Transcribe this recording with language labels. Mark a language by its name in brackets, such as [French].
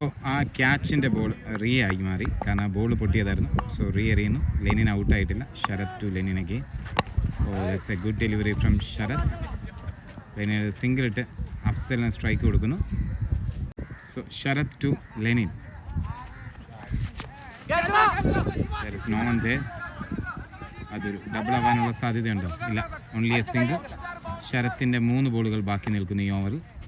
[Malayalam] ആ ക്യാച്ചിൻ്റെ ബോൾ ആയി മാറി, കാരണം ball പൊട്ടിയതായിരുന്നു. So എറിയുന്നു. Lenin ഔട്ടായിട്ടില്ല. Sarath to Lenin again. [English] That's a good delivery from Sharath. [Malayalam] Lenin single ഇട്ട് അഫ്സലിന് സ്ട്രൈക്ക് കൊടുക്കുന്നു. So Sarath to Lenin. [English] There is no one there. [Malayalam] അതൊരു double ആവാനുള്ള സാധ്യതയുണ്ടോ? ഇല്ല. [English] Only a single. [Malayalam] ശരത്തിൻ്റെ 3 ബോളുകൾ ബാക്കി നിൽക്കുന്നു ഈ ഓവറിൽ.